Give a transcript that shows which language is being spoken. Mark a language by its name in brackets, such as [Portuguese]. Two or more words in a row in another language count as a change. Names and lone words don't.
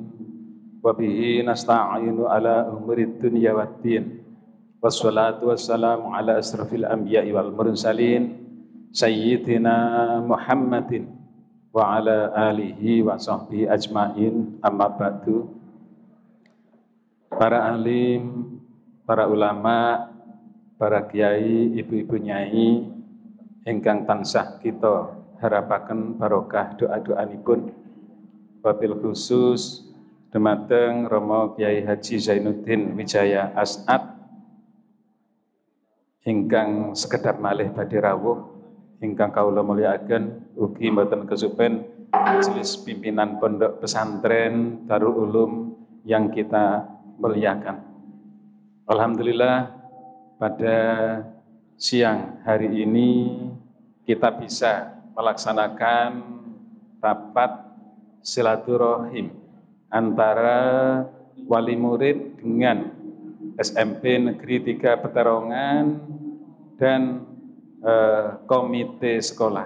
[Arabic] وبه نستعين على أمور الدنيا والدين. والصلاة والسلام على أشرف الأنبياء والمرسلين سيدنا محمد وعلى آله وصحبه أجمعين، أما بعد. [Javanese] Para alim, para ulama, para kiai, ibu-ibu nyai ingkang tansah kita harapaken barokah doa-doanipun, [Arabic] وبالخصوص [Javanese] dumateng Romo Kiai Haji Zainuddin Wijaya As'ad ingkang sekedap malih badhe rawuh, ingkang kawula mulyakaken ugi mboten kesupen majelis pimpinan pondok pesantren Darul Ulum [Indonesian] yang kita muliakan. Alhamdulillah pada siang hari ini kita bisa melaksanakan rapat silaturahim antara wali murid dengan SMP Negeri 3 Peterongan dan komite sekolah.